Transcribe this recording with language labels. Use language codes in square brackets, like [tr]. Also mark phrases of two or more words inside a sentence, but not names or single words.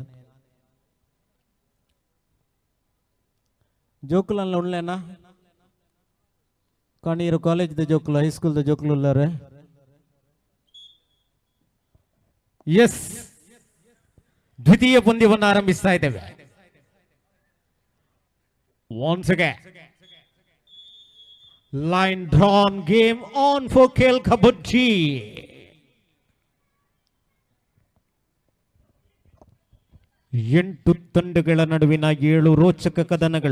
[tcy] ಜೋಕುಲಲ್ಲ ಉಳ್ಳೆನ ಕಾಣೀರು ಕಾಲೇಜ್ದ ಜೋಕುಲು, ಹೈಸ್ಕೂಲ್ದ ಜೋಕುಲು ಉಳ್ಳಾರೆ. [kn] ಎಸ್, ದ್ವಿತೀಯ ಪಂದ್ಯವನ್ನು ಆರಂಭಿಸ್ತಾ ಇದ್ದೇವೆ. [en] Once again, line drawn, game on for Khel Kabaddi. [kn] ಎಂಟು ತಂಡಗಳ ನಡುವಿನ 7 ರೋಚಕ ಕದನಗಳು.